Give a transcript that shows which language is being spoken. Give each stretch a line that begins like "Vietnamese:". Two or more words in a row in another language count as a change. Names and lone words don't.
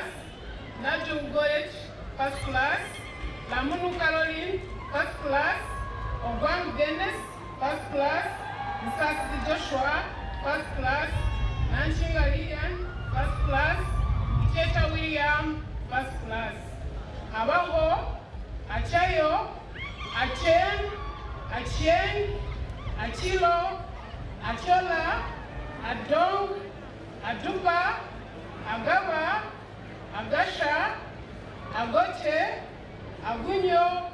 English: Najum Goyech, first class. Lamunu Caroline, first class. Obang Dennis, first class. Musasi Joshua, first class. Nanchinga Lilian, first class. Icheta William, first class. Abango, Achayo, Achen, Achien, Achilo, Achola, Adong, Aduba, Agaba, Agasha, Agoche, Agunyo,